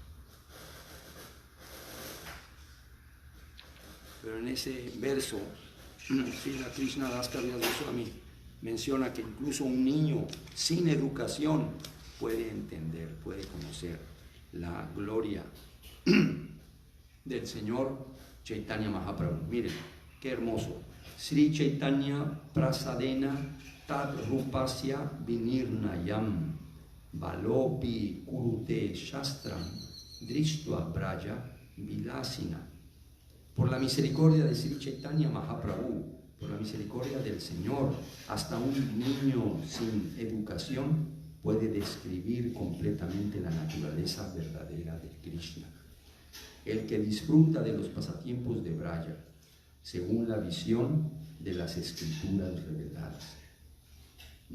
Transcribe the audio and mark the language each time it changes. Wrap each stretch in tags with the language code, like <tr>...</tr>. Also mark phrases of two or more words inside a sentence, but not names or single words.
<es>Pero en ese verso, Srila Krishnadas Kaviraj Goswami menciona que incluso un niño sin educación puede entender, puede conocer la gloria del Señor Chaitanya Mahaprabhu. Miren, qué hermoso.</es> <sa>श्री चैतन्य प्रसादेन तद् रूपस्य विनिर्णयम् बालोऽपि कुरुते शास्त्रं दृष्ट्वा व्रज विलासिनः.</sa> <es>Por la misericordia de Sri Chaitanya Mahaprabhu, por la misericordia del Señor, hasta un niño sin educación puede describir completamente la naturaleza verdadera de Krishna. El que disfruta de los pasatiempos de Braja, según la visión de las escrituras reveladas, ¿no?</es>